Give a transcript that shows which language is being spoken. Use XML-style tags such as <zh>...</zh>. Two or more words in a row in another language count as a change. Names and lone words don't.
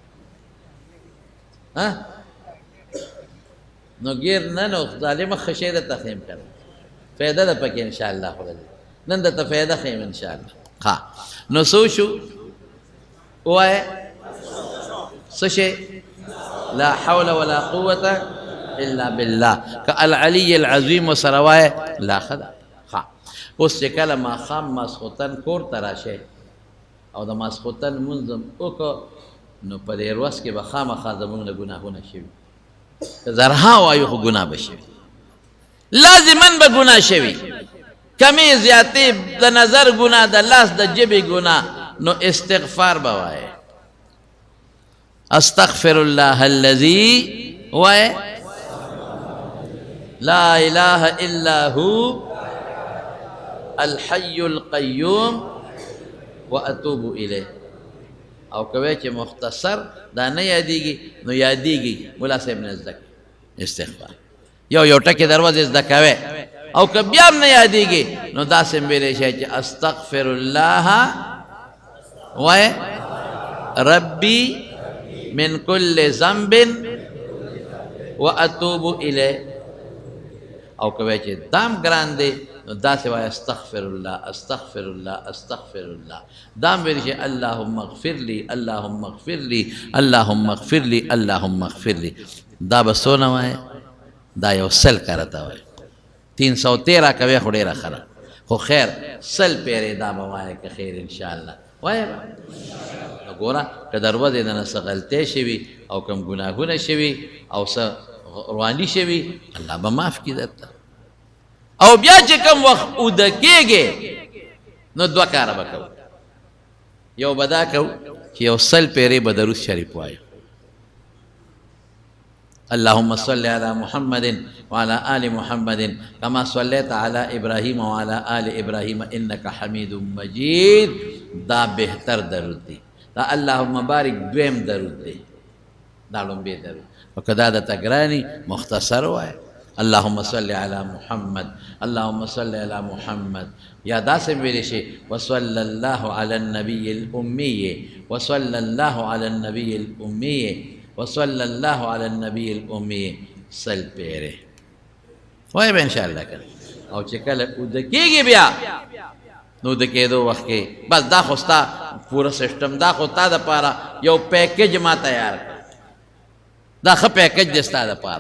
<ps>نو ګیر نه نو ظالمه ښه شی درته ښیم کنه فایده ده پکې انشاءالله خدای نن درته فایده ښیم انشاءالله ښه نو څه وشو ووایې څه شی</ps> <ar>لا حول ولا قوة الا بالله كالعلي العظيم سروايه لا خدا</ar> <ps>ها اوس چې کله ماښام ماسخوتن کور ته راشئ او د ماسخوتن منظم وکړو نو په دې ورځ کې به خامخا زموږ نه ګناهونه شوي که زرها وایو خو ګناه به شوي لازما به ګناه شوي کمې زیاتې د نظر ګناه د لاس د ژبې ګناه نو استغفار به وایې</ps> <ar>استغفر الله الذي وایې لا إله إلا هو الحي القيوم وأتوب إليه</ar> <ps>او کوي چې مختصر دا نه یادېږي نو یادېږي ملا صاحب نه زده استغفار یو ټکي دروازې زده کوي او که بیا هم نه یادېږي نو داسې ویلی شي چې</ps> <ar>استغفر الله</ar> <ps>وایې</ps> <ar>ربي من كل ذنب وأتوب إليه</ar> <ps>او کوي چې دام ګران دی نو نو داسې وایه</ps> <ar>استغفر الله استغفر الله استغفر الله.</ar> <ps>دا هم ویلی چې</ps> <ar>اللهم اغفر لی اللهم اغفر لی اللهم اغفر لی اللهم اغفر لی.</ar> <ps>دا به څونه وایه؟ دا یو سل کرته وایه. 313 کوي خو ډېره ښه ده، خو خیر سل پیرې دا به وایه که خیر انشاءالله وایه به. نو ګوره که دروازې د نه څه غلطۍ شوي او کوم ګناهونه شوي او څه رواني شوي الله به معاف کړي درته. او بیا چې کوم وخت اوده کېږې نو دوه کاره به کوو. یو به دا کوو چې یو سل پیرې به درود شریف وایو،</ps> <ar>اللهم صل على محمد وعلى آل محمد كما صليت على إبراهيم وعلى آل إبراهيم إنك حميد مجيد.</ar> <ps>دا بهتر درود دی. دا</ps> <ar>اللهم بارک</ar> <ps>دویم درود دی، دا لومبی درود. وکدا د تګرانی مختصر وای</ps> <ar>اللهم صل على محمد اللهم صل على محمد.</ar> <ps>یا داسې ویلی شي</ps> <ar>وصلى الله على النبي الأمي وصلى الله على النبي الأمي وصلى الله على النبي الأمي.</ar> <ps>سل پیره وای به انشاءالله کړه. او چې کله اوده کېږي بیا نو د کېدو وخت کې بس دا خو ستا پوره سسټم، دا خو تا دپاره یو پیکج ما تیار کړ. دا ښه پیکج دی ستا دپاره.</ps>